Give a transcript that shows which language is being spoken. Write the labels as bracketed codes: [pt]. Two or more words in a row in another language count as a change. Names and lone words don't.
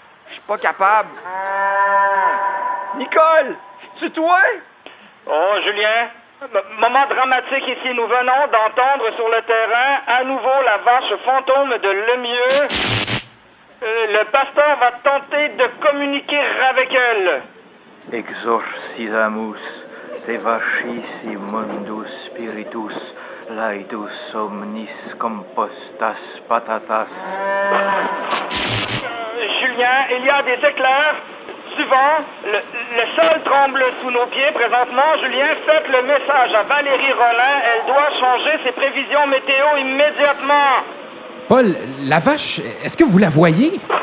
[fr] Je suis pas capable. Nicole, c'est-tu toi? Oh, Julien, moment dramatique ici. Nous venons d'entendre sur le terrain à nouveau la vache fantôme de Lemieux. Le pasteur va tenter de communiquer avec elle. [la] Exorcisamus te vachis mundus spiritus laedus omnis compostas patatas. [fr] Julien, il y a des éclairs, du vent, le sol tremble sous nos pieds présentement. Julien, faites le message à Valérie Rollin. Elle doit changer ses prévisions météo immédiatement. Paul, la vache, est-ce que vous la voyez?